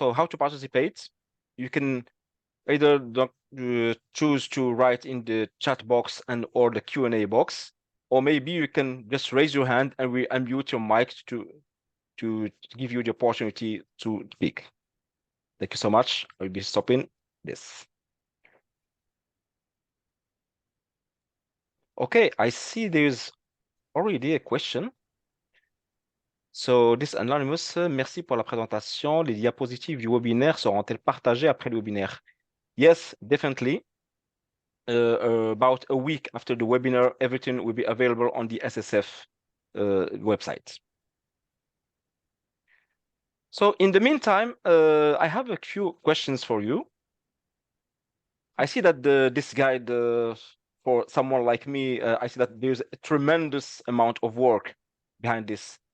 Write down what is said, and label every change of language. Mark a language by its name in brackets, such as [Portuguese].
[English] So how to participate? You can either choose to write in the chat box or the Q&A box, or maybe you can just raise your hand and we unmute your mic to give you the opportunity to speak. Thank you so much. I'll be stopping this. Okay, I see there's already a question. So this anonymous, [French] merci pour la présentation. Les diapositives du webinaire seront-elles partagées après le webinaire? [English] Yes, definitely. About a week after the webinar, everything will be available on the SSF website. So in the meantime, I have a few questions for you. I see that this guide, for someone like me, I see that there's a tremendous amount of work behind this.